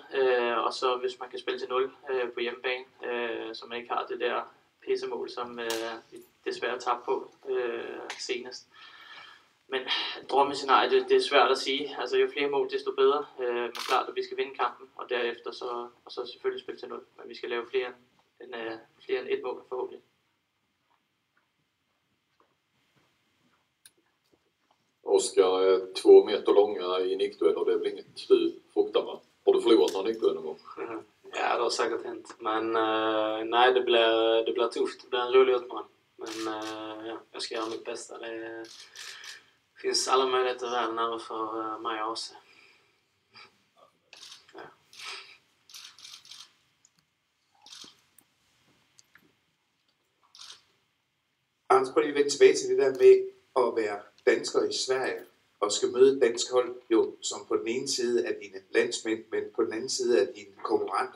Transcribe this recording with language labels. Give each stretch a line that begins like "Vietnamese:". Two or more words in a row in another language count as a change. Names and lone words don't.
Danish: Og så hvis man kan spille til 0 på hjemmebane, så man ikke har det der pissemål, som vi desværre tabte på senest. Men drømmescenarie, det er svært at sige. Altså jo flere mål, desto bedre. Men klart, at vi skal vinde kampen, og derefter så selvfølgelig spille til 0. Men vi skal lave flere end et mål forhåbentlig.
Swedish: Oskar, 2 meter långa i nickdueller, det är väl inget du fruktar, va? Har du förlorat någon nickduell någon gång? Ja, det har säkert hänt. Men nej, det blir tufft. Det blir en rolig utmaning. Men ja, jag ska göra mitt bästa. Det finns alla möjligheter i världen över för mig och AC. Ja.
Danish: Anders, prøv lige at vende tilbage til det der med at være dansker i Sverige og skal møde et dansk hold, jo, som på den ene side er dine landsmænd, men på den anden side er dine konkurrenter.